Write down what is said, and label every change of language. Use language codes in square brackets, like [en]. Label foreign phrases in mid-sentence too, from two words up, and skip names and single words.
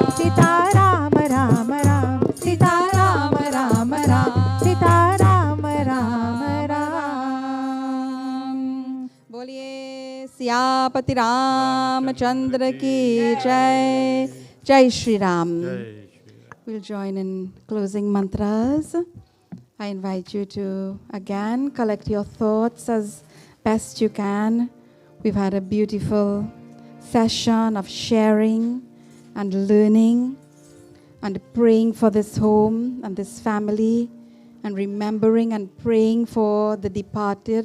[hi] सीता राम राम राम, सीता राम राम राम, सीता राम राम राम। बोलिए सियापति रामचंद्र की जय। जय श्री राम। [en] We'll join in closing mantras. I invite you to again collect your thoughts as best you can. We've had a beautiful session of sharing and learning and praying for this home and this family and remembering and praying for the departed.